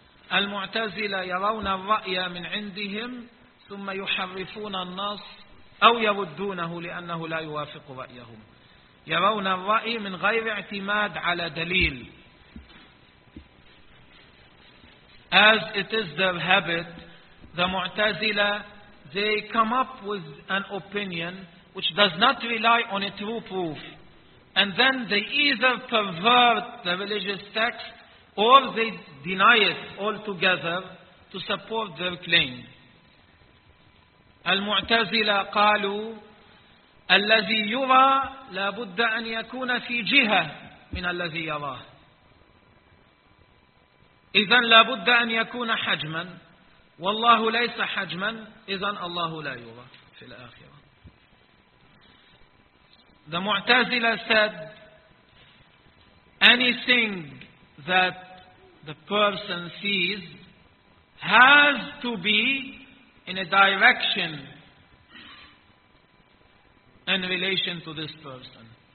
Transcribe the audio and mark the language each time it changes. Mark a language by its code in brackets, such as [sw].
[ar] Al-Mu'tazila yarawna al-ra'ya min indihim ثم يحرفون النص أو يردونه لأنه لا يوافق رأيهم. يرون الرأي من غير اعتماد على دليل. [en] As it is their habit, the Mu'tazila, they come up with an opinion which does not rely on a true proof. And then they either pervert the religious text or they deny it altogether to support their claim. [ar] المعتزلة قالوا الذي يرى لابد أن يكون في جهة من الذي يراه, إذن لابد أن يكون حجما, والله ليس حجما, إذن الله لا يرى في الآخرة. [en] The معتزلة said anything that the person sees has to be in a direction in relation to this person.